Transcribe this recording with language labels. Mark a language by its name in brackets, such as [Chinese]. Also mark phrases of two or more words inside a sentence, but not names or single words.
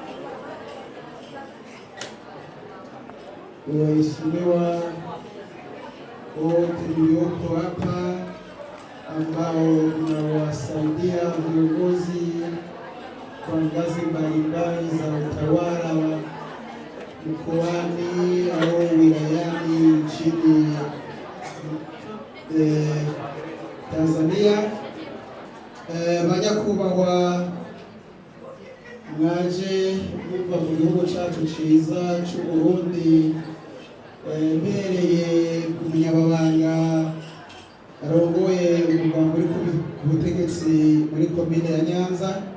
[Swahili] waheshimiwa wote mlioko hapa ambao mnawasaidia viongozi kwa ngazi mbalimbali za utawala mkoani au wilayani nchini Tanzania. [Rundi] Banyakubahwa mwaje muva mu gihugu cyacu ciza cy'u Burundi, mbereye ku munyababanga arongoye umugambi uri ku butegetsi muri komine ya Nyanza,